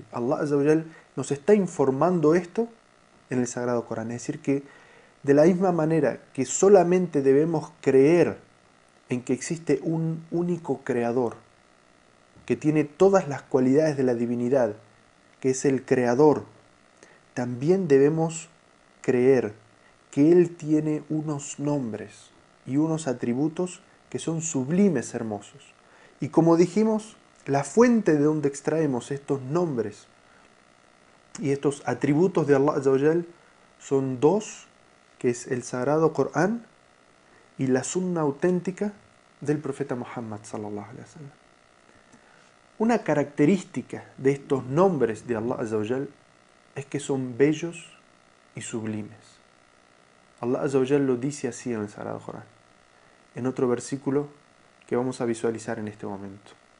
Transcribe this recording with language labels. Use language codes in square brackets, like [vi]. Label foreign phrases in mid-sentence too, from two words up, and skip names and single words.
[ar] الله عز وجل [es] nos está informando esto en el Sagrado Corán, es decir, que de la misma manera que solamente debemos creer en que existe un único creador, que tiene todas las cualidades de la divinidad, que es el creador, también debemos creer que Él tiene unos nombres y unos atributos que son sublimes, hermosos. Y como dijimos, la fuente de donde extraemos estos nombres y estos atributos de [ar] الله عز وجل [es] son dos, que es el Sagrado Corán y la Sunna auténtica del profeta Muhammad [ar] صلى الله عليه وسلم. [es] Una característica de estos nombres de [ar] الله عز وجل [es] es que son bellos y sublimes. [ar] الله عز وجل [es] lo dice así en el Sagrado Corán, en otro versículo que vamos a visualizar en este momento.